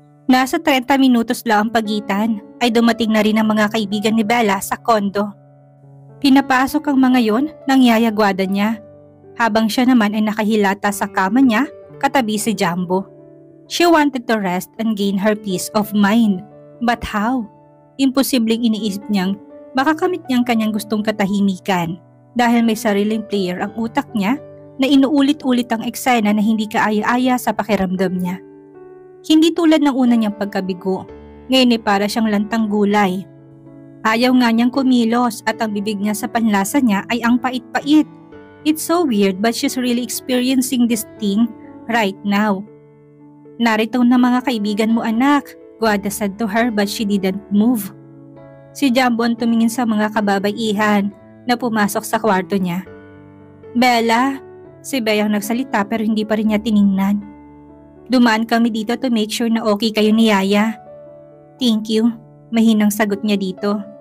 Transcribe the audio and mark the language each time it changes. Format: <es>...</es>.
<tl>Nasa 30 minutos lang ang pagitan ay dumating na rin ang mga kaibigan ni Bella sa kondo. Pinapasok ang mga yon ng yayagwada niya, habang siya naman ay nakahilata sa kama niya katabi si Jumbo.</tl> <en>She wanted to rest and gain her peace of mind. But how?</en> <tl>Imposibleng iniisip niyang makakamit niyang kanyang gustong katahimikan dahil may sariling player ang utak niya na inuulit-ulit ang eksena na hindi kaaya-aya sa pakiramdam niya. Hindi tulad ng una niyang pagkabigo, ngayon ay para siyang lantang gulay. Ayaw nga niyang kumilos at ang bibig niya sa panlasa niya ay ang pait-pait.</tl> <en>It's so weird but she's really experiencing this thing right now.</en> <tl>Narito na mga kaibigan mo anak,</tl> <en>Guada said to her but she didn't move.</en> <tl>Si Jumbo ang tumingin sa mga kababaihan na pumasok sa kwarto niya. Bella, si Bea ang nagsalita pero hindi pa rin niya tiningnan. Dumaan kami dito</tl> <en>to make sure</en> <tl>na okay kayo ni Yaya.</tl> <en>Thank you,</en> <tl>mahinang sagot niya dito.</tl>